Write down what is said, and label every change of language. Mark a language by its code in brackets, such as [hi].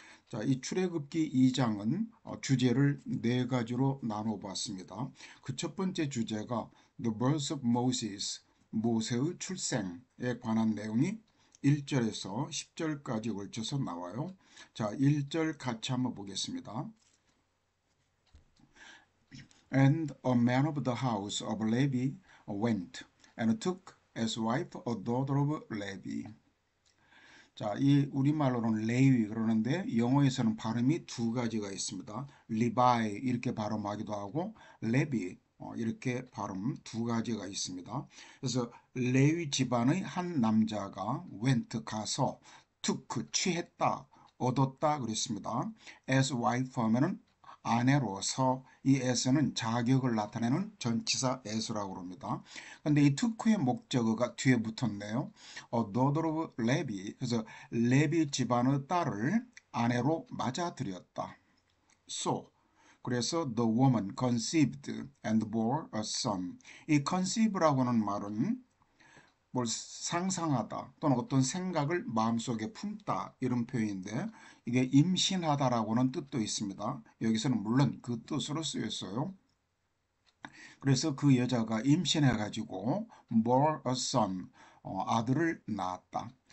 [ko] 자, 이 출애굽기 2장은 주제를 네 가지로 나눠 봤습니다. 그 첫 번째 주제가 [en] The birth of Moses, [ko] 모세의 출생에 관한 내용이 1절에서 10절까지 걸쳐서 나와요. 자, 1절 같이 한번 보겠습니다. [en] And a man of the house of Levi went and took as wife a daughter of Levi. [ko] 자, 이 우리말로는 레위 그러는데 영어에서는 발음이 두 가지가 있습니다. 리바이 이렇게 발음하기도 하고 레비 이렇게 발음 두 가지가 있습니다. 그래서 레위 집안의 한 남자가 went 가서 took 취했다 얻었다 그랬습니다. [en] as wife [ko] 하면은 아내로서 이 as는 자격을 나타내는 전치사 as라고 합니다. 근데 이 took의 목적어가 뒤에 붙었네요. [en] daughter of Levi. [ko] 그래서 레비 집안의 딸을 아내로 맞아들였다. [en] So [ko] 그래서 [en] the woman conceived and bore a son. [ko] 이 conceive라고 하는 말은 뭘 상상하다 또는 어떤 생각을 마음속에 품다 이런 표현인데 이게 임신하다라고는 뜻도 있습니다. 여기서는 물론 그 뜻으로 쓰였어요. 그래서 그 여자가 임신해가지고 [en] bore a son, [ko] 아들을 낳았다.